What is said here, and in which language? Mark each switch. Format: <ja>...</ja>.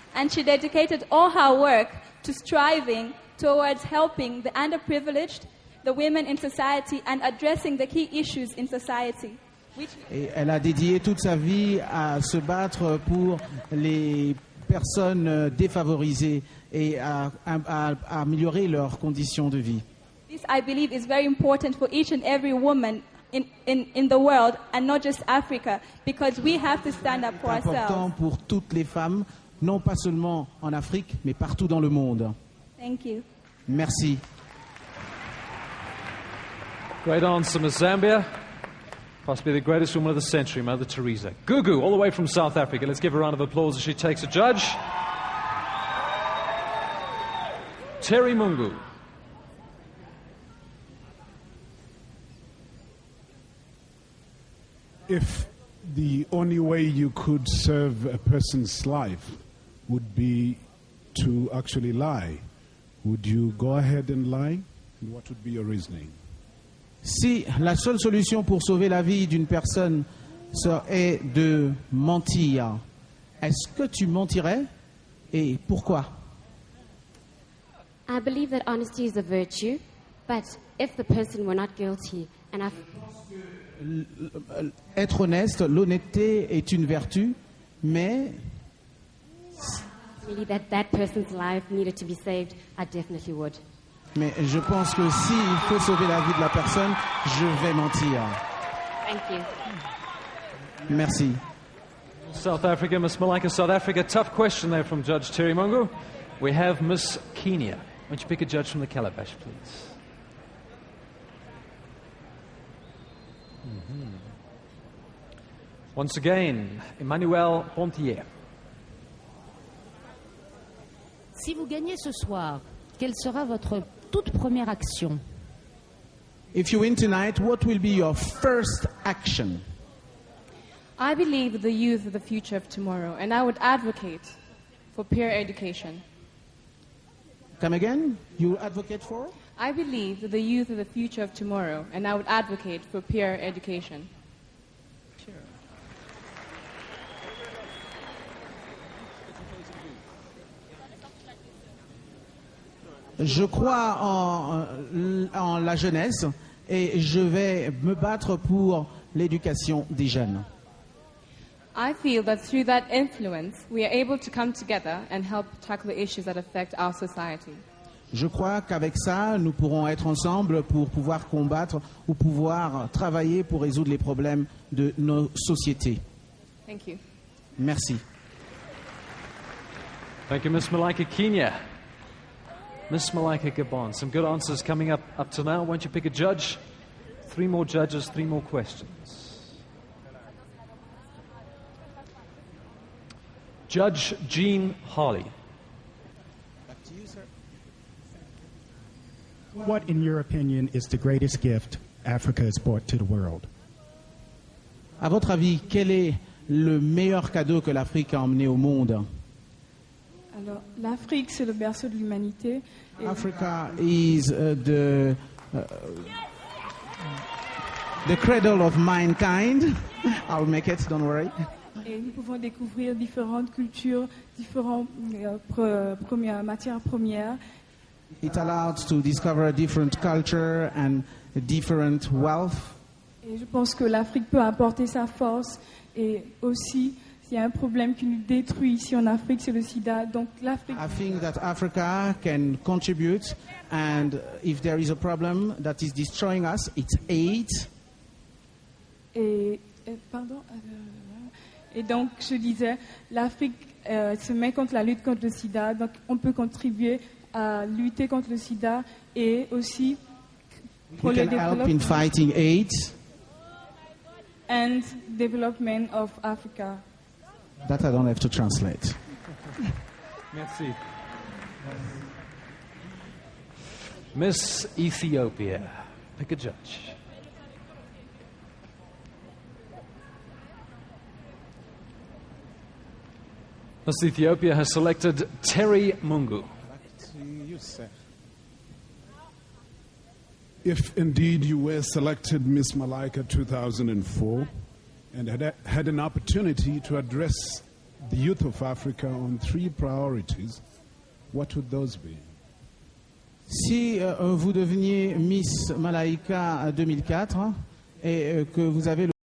<en>She dedicated all her work to striving towards helping the underprivileged, the women in society, and addressing the key issues in society.</en> <fr>Et elle a dédié toute sa vie à se battre pour les personnes défavorisées et à améliorer leurs conditions de vie.</fr> <en>This, I believe, is very important for each and every woman in the world, and not just Africa, because we have to stand up for ourselves.</en> <fr>C'est important pour toutes les femmes, non pas seulement en Afrique, mais partout dans le monde.</fr> <en>Thank you.</en> <fr>Merci.</fr> <en>Great answer, Miss Zambia. Possibly the greatest woman of the century, Mother Teresa. Gugu, all the way from South Africa. Let's give her a round of applause as she takes a judge. Terry Mungu. If the only way you could serve a person's life would be to actually lie, would you go ahead and lie? And what would be your reasoning?</en> <fr>Si la seule solution pour sauver la vie d'une personne est de mentir, est-ce que tu mentirais et pourquoi?</fr> <en>I believe that honesty is a virtue, but if the person were not guilty and</en> <fr>Être honnête, l'honnêteté est une vertu, mais</fr> <en>really that person's life needed to be saved, I definitely would.</en> <fr>Mais je pense que s'il faut sauver la vie de la personne, je vais mentir.</fr> <en>Thank you.</en> <fr>Merci.</fr> <en>South Africa, Miss Malaika, South Africa. Tough question there from Judge Terry Mungu. We have Miss Kenya. Why don't you pick a judge from the calabash, please? Once again, Emmanuel Pontier.</en> <fr>Si vous gagnez ce soir, quelle sera votre toute première action?</fr> <en>If you win tonight, what will be your first action? I believe the youth are the future of tomorrow, and I would advocate for peer education. Come again? You advocate for? I believe that the youth are the future of tomorrow, and I would advocate for peer education.</en> <fr>Je crois en la jeunesse et je vais me battre pour l'éducation des jeunes.</fr> <en>I feel that through that influence, we are able to come together and help tackle the issues that affect our society.</en> <fr>Je crois qu'avec ça, nous pourrons être ensemble pour pouvoir combattre ou pouvoir travailler pour résoudre les problèmes de nos sociétés.</fr> <en>Thank you.</en> <fr>Merci.</fr> <en>Thank you, Miss Malaika Kenya. Miss Malaika Gabon. Some good answers coming up to now. Why don't you pick a judge? 3 more judges, 3 more questions. Judge Jean Harley. What, in your opinion, is the greatest gift Africa has brought to the world?</en> <fr>À votre avis, quel est le meilleur cadeau que l'Afrique a emmené au monde? Alors, l'Afrique, c'est le berceau de l'humanité.</fr> <en>Africa is the cradle of mankind. I'll make it, don't worry.</en> <fr>Et nous pouvons découvrir différentes cultures, différentes matières premières.</fr> <en>It allows to discover a different culture and a different wealth.</en> <fr>Et je pense que l'Afrique peut apporter sa force. Et aussi, s'il y a un problème qui nous détruit ici en Afrique, c'est le sida. Donc l'Afrique.</fr> <en>I think that Africa can contribute, and if there is a problem that is destroying us, it's AIDS.</en> <fr>Et donc, je disais, l'Afrique se met contre la lutte contre le sida. Donc, on peut contribuer à lutter contre le sida et aussi pour</fr> <en>We</en> <fr>le</fr> <en>can help in fighting AIDS. And development of Africa. That I don't have to translate.</en> <fr>Merci.</fr> <en>Miss Ethiopia, pick a judge. Miss Ethiopia has selected Terry Mungu. If indeed you were selected Miss Malaika 2004 and had an opportunity to address the youth of Africa on 3 priorities, what would those be?</en> <fr>Si vous deveniez Miss Malaika 2004 et que vous avez</fr>